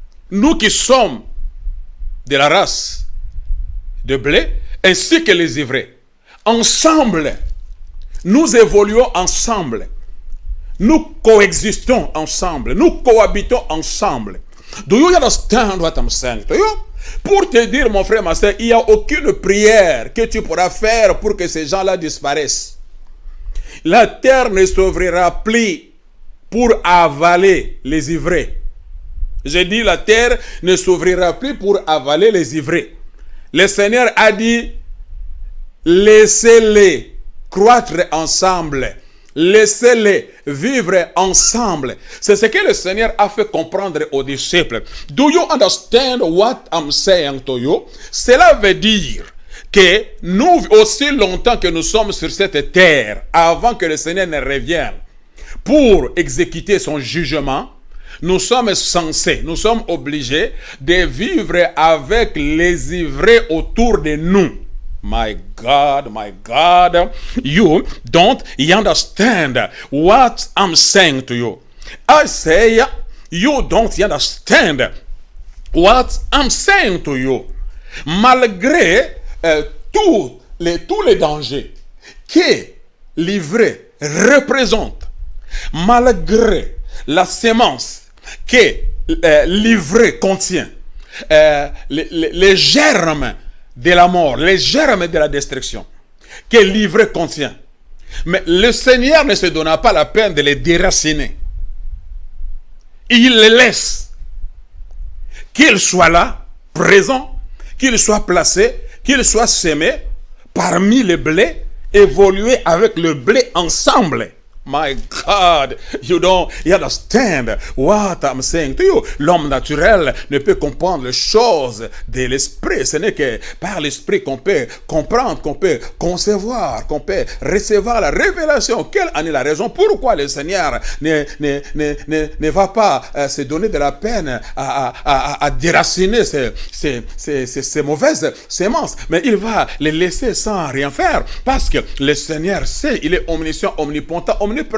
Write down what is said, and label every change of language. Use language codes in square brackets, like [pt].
[fr] Nous qui sommes de la race de blé, ainsi que les ivraies, ensemble, nous évoluons ensemble, nous coexistons ensemble, nous cohabitons ensemble. [en] Do you understand what I'm saying to you? [fr] Pour te dire, mon frère, ma soeur, il n'y a aucune prière que tu pourras faire pour que ces gens-là disparaissent. La terre ne s'ouvrira plus pour avaler les ivraies. J'ai dit, la terre ne s'ouvrira plus pour avaler les ivraies. Le Seigneur a dit, laissez-les croître ensemble. Laissez-les vivre ensemble. C'est ce que le Seigneur a fait comprendre aux disciples. [en] Do you understand what I'm saying to you? [fr] Cela veut dire que nous, aussi longtemps que nous sommes sur cette terre, avant que le Seigneur ne revienne pour exécuter son jugement, nous sommes censés, nous sommes obligés de vivre avec les ivraies autour de nous. [en] My God, you don't understand what I'm saying to you. I say, you don't understand what I'm saying to you. [fr] Malgré tous les dangers que l'ivraie représente, malgré la sémence que l'ivraie contient, les germes de la mort, les germes de la destruction que l'ivraie contient. Mais le Seigneur ne se donna pas la peine de les déraciner. Il les laisse. Qu'ils soient là, présents, qu'il soit placé, qu'il soit semé parmi les blés, évoluer avec le blé ensemble. [en] My God, you understand what I'm saying to you. [fr] L'homme naturel ne peut comprendre les choses de l'esprit. Ce n'est que par l'esprit qu'on peut comprendre, qu'on peut concevoir, qu'on peut recevoir la révélation. Quelle en est la raison? Pourquoi le Seigneur ne va pas se donner de la peine à déraciner ces mauvaises semences, mais il va les laisser sans rien faire, parce que le Seigneur sait, il est omniscient, omnipotent, omniprésent.